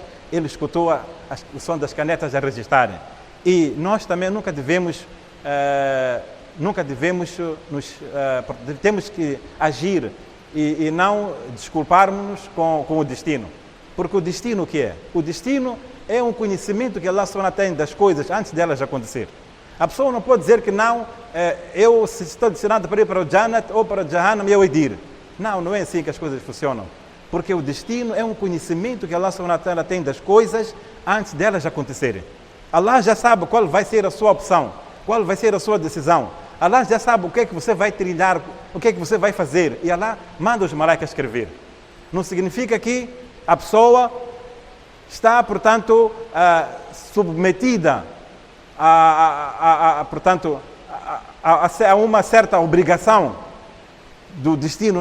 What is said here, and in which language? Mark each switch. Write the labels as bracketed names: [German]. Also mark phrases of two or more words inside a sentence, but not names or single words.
[Portuguese] Ele escutou o som das canetas a registarem. E nós também nunca devemos temos que agir e não desculparmos-nos com o destino. Porque o destino o que é? O destino é um conhecimento que Allah [Arabic] سبحانه وتعالى [Portuguese] tem das coisas antes delas acontecer. A pessoa não pode dizer que não, eu se estou destinado para ir para o Jannat ou para o Jahannam, eu hei de ir. Não é assim que as coisas funcionam. Porque o destino é um conhecimento que Allah [Arabic] سبحانه وتعالى [Portuguese] tem das coisas antes delas acontecerem. Allah já sabe qual vai ser a sua opção, qual vai ser a sua decisão. Allah já sabe o que é que você vai trilhar, o que é que você vai fazer. E Allah manda os malaicas escrever. Não significa que a pessoa está, portanto, submetida portanto, a uma certa obrigação do destino.